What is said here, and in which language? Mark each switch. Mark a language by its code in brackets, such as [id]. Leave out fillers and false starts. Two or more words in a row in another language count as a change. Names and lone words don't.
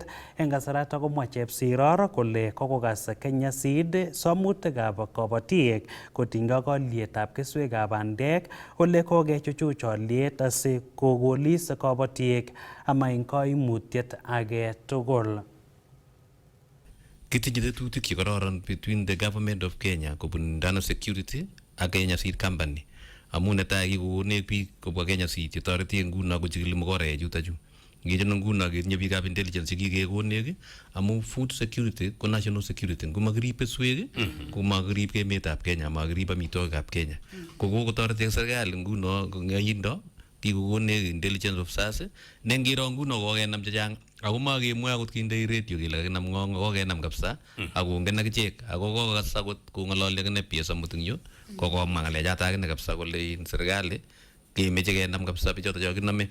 [kln] Eng kasarato komwa Chepsiror kole kokokas Kenya Seed somutikab kobotik kotinygei ak olyetab keswekab bandek ole kokechuchuch olyet asi kokolis kobotik ama eng koimutiet age tugul. Kitinye tetutik chekororon [en] between the government of Kenya [kln] kobun Internal Security ak Kenya Seed Company. Amu netai kikokonech biik kobwa Kenya Seed chetoreti nguno kochikili mokorek chutachu. Ngechon nguno ketinye biikab intelligence chekikekonech amu [en] food security [kln] ko [en] national security. [kln] Ngomakirib keswek komakirib emetab Kenya, makirib amitwogikab Kenya. Kokotoreti serikali nguno kongeyindo kikokonech [en] intelligence officers [kln] ne ngiro nguno kokenam chechang ako makemwoe akot kindei radio kele kakinam kokenam kabisa akongen akichek ako kokas akot kong'ololi akine PS amut eng yu kokomwa ng'alechato akine kabisa kole serikali kemeche kenam kabisa bichoto cho kinome.